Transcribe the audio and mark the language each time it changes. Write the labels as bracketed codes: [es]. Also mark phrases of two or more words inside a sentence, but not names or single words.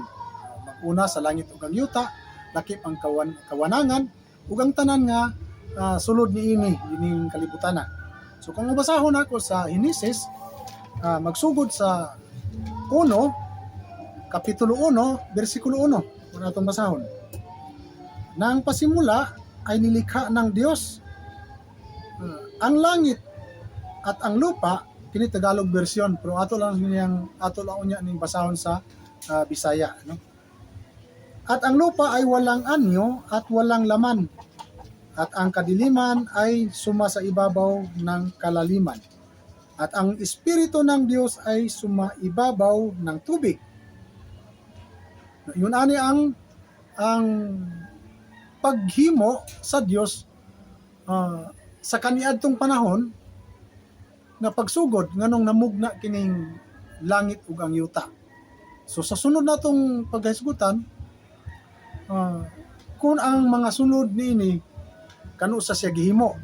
[ceb] Maguna sa langit ug ang yuta, lakip ang kawanangan ug ang tanan nga sulod niini ining kalibutan na. So kung mabasahon ako sa Henesis, magsugod sa 1, kapitulo 1, bersikulo 1, kung atong basahon. [tl] Nang pasimula ay nilikha ng Dios ang langit at ang lupa, [ceb] kini Tagalog version, pero ato lang unya ning basahon sa Bisaya, no? [tl] At ang lupa ay walang anyo at walang laman, at ang kadiliman ay suma sa ibabaw ng kalaliman, at ang espiritu ng Dios ay sumaibabaw ng tubig. [ceb] Yun ani ang paghimo sa Dios sa kaniadtong panahon nga pagsugod nganong namugna kining langit ug ang yuta. So sa sunod natong paghisgutan, kung ang mga sunod niini kanu sa siya gihimo.